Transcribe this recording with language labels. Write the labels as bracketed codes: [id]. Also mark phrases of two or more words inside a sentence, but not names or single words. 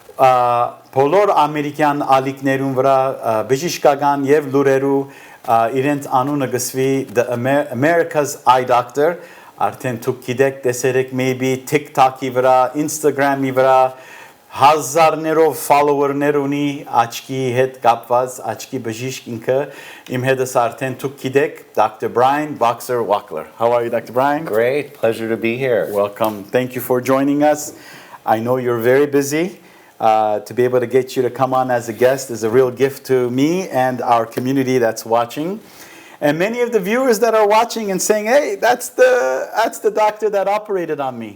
[hy] բոլոր ամերիկյան ալիքներուն վրա բժշկական եւ լուրերու իրենց անունը գսվի [en] The America's Eye Doctor, [hy] արդեն դուք գիտեք, տեսերեք maybe TikTok-ի վրա, Instagram-ի վրա հազարներով follower-ներ ունի աչքի հետ կապված, աչքի բժիշկ ինքը, իմ հետս արդեն դուք գիտեք, [en] Dr. Brian Wachler. How are you, Dr. Brian? Great, pleasure to be here. Welcome. Thank you for joining us. I know you're very busy. To be able to get you to come on as a guest is a real gift to me and our community that's watching. And many of the viewers that are watching and saying, hey, that's the doctor that operated on me.